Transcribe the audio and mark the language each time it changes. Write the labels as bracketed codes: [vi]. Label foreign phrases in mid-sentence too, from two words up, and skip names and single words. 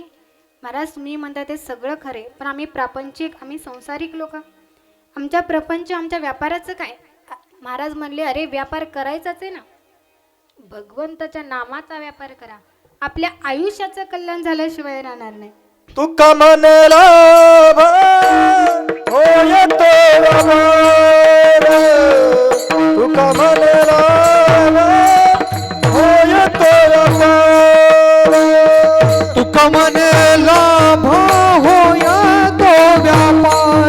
[mr] महाराज तुम्ही म्हणता ते सगळं खरे, पण आम्ही प्रापंचिक, आम्ही संसारिक लोक, आमच्या प्रपंच, आमच्या व्यापाराचं काय. महाराज म्हणले अरे व्यापार करायचाच आहे ना, भगवंताच्या नामाचा व्यापार करा. आपल्या आयुष्याचं कल्याण झाल्याशिवाय राहणार नाही. तुका म्हणला होय तो व्यापार. तुका म्हणला होय तो व्यापार. तुका म्हणे लाभ होया तो व्यापार.